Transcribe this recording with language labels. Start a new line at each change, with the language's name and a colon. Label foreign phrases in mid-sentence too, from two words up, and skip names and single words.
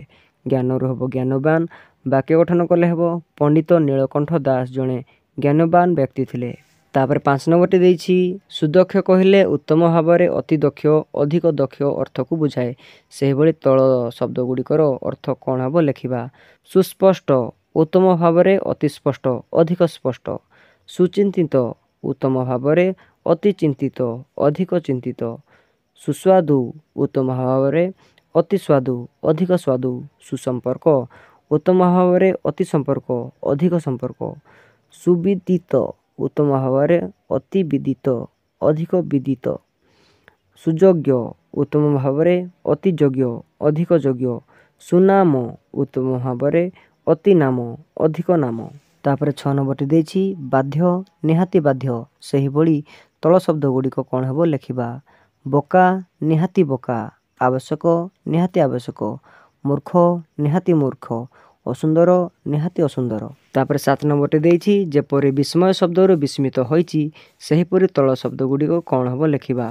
Odia: ଜ୍ଞାନରୁ ହେବ ଜ୍ଞାନବାନ, ବାକ୍ୟ ଗଠନ କଲେ ହେବ ପଣ୍ଡିତ ନୀଳକଣ୍ଠ ଦାସ ଜଣେ ଜ୍ଞାନବାନ ବ୍ୟକ୍ତି ଥିଲେ। ତାପରେ 5 ନମ୍ବରଟି ଦେଉଛି ସୁଦକ୍ଷ କହିଲେ ଉତ୍ତମ ଭାବରେ ଅତି ଦକ୍ଷ ଅଧିକ ଦକ୍ଷ ଅର୍ଥ କୁ ବୁଝାଏ। ସେହି ଭଳି ତଳ ଶବ୍ଦ ଗୁଡ଼ିକର ଅର୍ଥ କଣ ହେବ ଲେଖିବା। ସୁସ୍ପଷ୍ଟ ଉତ୍ତମ ଭାବରେ ଅତି ସ୍ପଷ୍ଟ ଅଧିକ ସ୍ପଷ୍ଟ। ସୁଚିନ୍ତିତ ଉତ୍ତମ ଭାବରେ ଅତି ଚିନ୍ତିତ ଅଧିକ ଚିନ୍ତିତ। ସୁସ୍ୱାଦୁ ଉତ୍ତମ ଭାବରେ ଅତି ସ୍ୱାଦୁ ଅଧିକ ସ୍ୱାଦୁ। ସୁସମ୍ପର୍କ ଉତ୍ତମ ଭାବରେ ଅତି ସମ୍ପର୍କ ଅଧିକ ସମ୍ପର୍କ। ସୁବିଦିତ ଉତ୍ତମ ଭାବରେ ଅତି ବିଦିତ ଅଧିକ ବିଦିତ। ସୁଯୋଗ୍ୟ ଉତ୍ତମ ଭାବରେ ଅତି ଯୋଗ୍ୟ ଅଧିକ ଯୋଗ୍ୟ। ସୁନାମ ଉତ୍ତମ ଭାବରେ ଅତି ନାମ ଅଧିକ ନାମ। ତାପରେ 6 ନମ୍ବରଟି ଦେଉଛି ବାଧ୍ୟ ନିହାତି ବାଧ୍ୟ। ସେହି ଭଳି ତଳ ଶବ୍ଦ ଗୁଡ଼ିକ କଣ ହେବ ଲେଖିବା। ବୋକା ନିହାତି ବୋକା, ଆବଶ୍ୟକ ନିହାତି ଆବଶ୍ୟକ, ମୂର୍ଖ ନିହାତି ମୂର୍ଖ, ଅସୁନ୍ଦର ନିହାତି ଅସୁନ୍ଦର। ତାପରେ 7 ନମ୍ବରଟି ଦେଉଛି ଯେପରି ବିସ୍ମୟ ଶବ୍ଦରୁ ବିସ୍ମିତ ହେଉଛି ସେହିପରି ତଳ ଶବ୍ଦ ଗୁଡ଼ିକ କଣ ହେବ ଲେଖିବା।